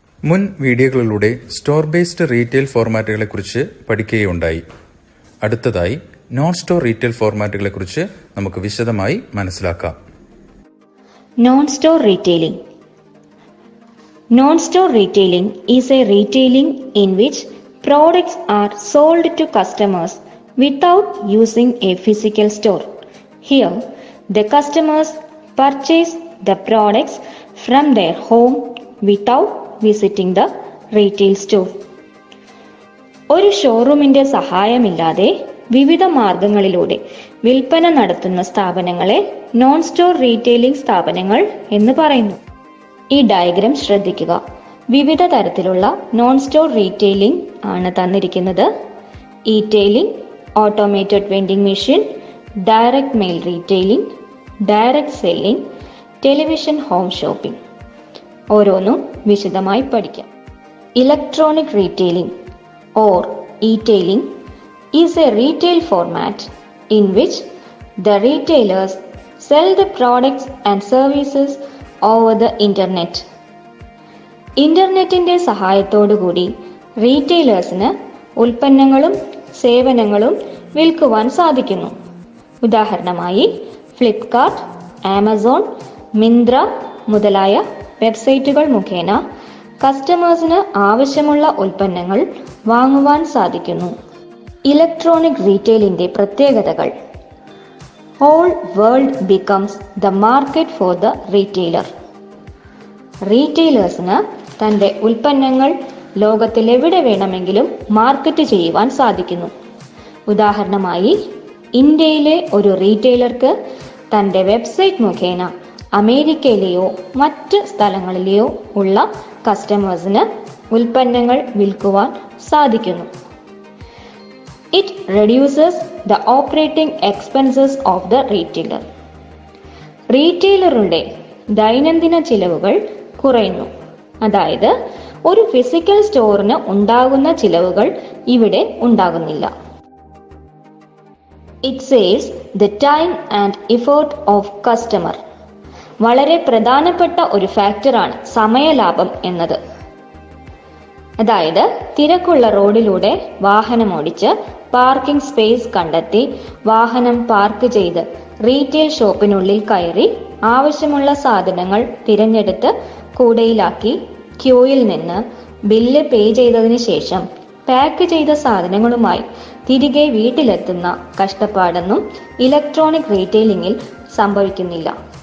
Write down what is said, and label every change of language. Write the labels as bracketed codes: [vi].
[ml] മുൻ വീഡിയോകളിലൂടെ store based retail ഫോർമാറ്റുകളെക്കുറിച്ച് പഠിക്കുകയുണ്ടായി. അടുത്തതായി non store retail ഫോർമാറ്റുകളെക്കുറിച്ച് നമുക്ക് വിശദമായി മനസ്സിലാക്കാം. [en] Non-store retailing. Non-store retailing is a retailing in which products are sold to customers without using a physical store. Here, the customers purchase the products from their home without visiting the retail store. [ml] ഒരു ഷോറൂമിന്റെ സഹായമില്ലാതെ വിവിധ മാർഗങ്ങളിലൂടെ വിൽപ്പന നടത്തുന്ന സ്ഥാപനങ്ങളെ non store retailing സ്ഥാപനങ്ങൾ എന്ന് പറയുന്നു. ഈ ഡയഗ്രം ശ്രദ്ധിക്കുക. വിവിധ തരത്തിലുള്ള നോൺ സ്റ്റോർ റീറ്റെയിലിംഗ് ആണ് തന്നിരിക്കുന്നത്. E-tailing, automated vending machine, direct mail retailing, direct selling, television home shopping. ഓരോന്നും വിശദമായി പഠിക്കാം. [en] Electronic retailing or e-tailing is a retail format in which the retailers sell the products and services over the internet. [ml] ഇന്റർനെറ്റിന്റെ സഹായത്തോടുകൂടി റീറ്റെയിലേഴ്സിന് ഉൽപ്പന്നങ്ങളും സേവനങ്ങളും വിൽക്കുവാൻ സാധിക്കുന്നു. ഉദാഹരണമായി Flipkart, Amazon, Myntra മുതലായ വെബ്സൈറ്റുകൾ മുഖേന കസ്റ്റമേഴ്സിന് ആവശ്യമുള്ള ഉൽപ്പന്നങ്ങൾ വാങ്ങുവാൻ സാധിക്കുന്നു. ഇലക്ട്രോണിക് റീറ്റെയിലിന്റെ പ്രത്യേകതകൾ. [en] Whole world becomes the market for the retailer. [ml] റീറ്റെയിലേഴ്സിന് തന്റെ ഉൽപ്പന്നങ്ങൾ ലോകത്തിലെവിടെ വേണമെങ്കിലും മാർക്കറ്റ് ചെയ്യുവാൻ സാധിക്കുന്നു. ഉദാഹരണമായി ഇന്ത്യയിലെ ഒരു റീറ്റെയിലർക്ക് തന്റെ വെബ്സൈറ്റ് മുഖേന അമേരിക്കയിലെയോ മറ്റ് സ്ഥലങ്ങളിലെയോ ഉള്ള കസ്റ്റമേഴ്സിന് ഉൽപ്പന്നങ്ങൾ വിൽക്കുവാൻ സാധിക്കുന്നു. [en] It reduces the operating expenses of the retailer. [ml] റീറ്റെയിലറുടെ ദൈനംദിന ചിലവുകൾ കുറയുന്നു. അതായത് ഒരു ഫിസിക്കൽ സ്റ്റോറിന് ഉണ്ടാകുന്ന ചിലവുകൾ ഇവിടെ ഉണ്ടാകുന്നില്ല. [en] It saves the time and effort of customer. [ml] വളരെ പ്രധാനപ്പെട്ട ഒരു ഫാക്ടറാണ് സമയലാഭം എന്നത്. അതായത് തിരക്കുള്ള റോഡിലൂടെ വാഹനമോടിച്ച് പാർക്കിംഗ് സ്പേസ് കണ്ടെത്തി വാഹനം പാർക്ക് ചെയ്ത് റീറ്റെയിൽ ഷോപ്പിനുള്ളിൽ കയറി ആവശ്യമുള്ള സാധനങ്ങൾ തിരഞ്ഞെടുത്ത് കൂടയിലാക്കി ക്യൂയിൽ നിന്ന് ബില്ല് പേ ചെയ്തതിന് ശേഷം പാക്ക് ചെയ്ത സാധനങ്ങളുമായി തിരികെ വീട്ടിലെത്തുന്ന കഷ്ടപ്പാടൊന്നും ഇലക്ട്രോണിക് റീറ്റെയിലിംഗിൽ സംഭവിക്കുന്നില്ല.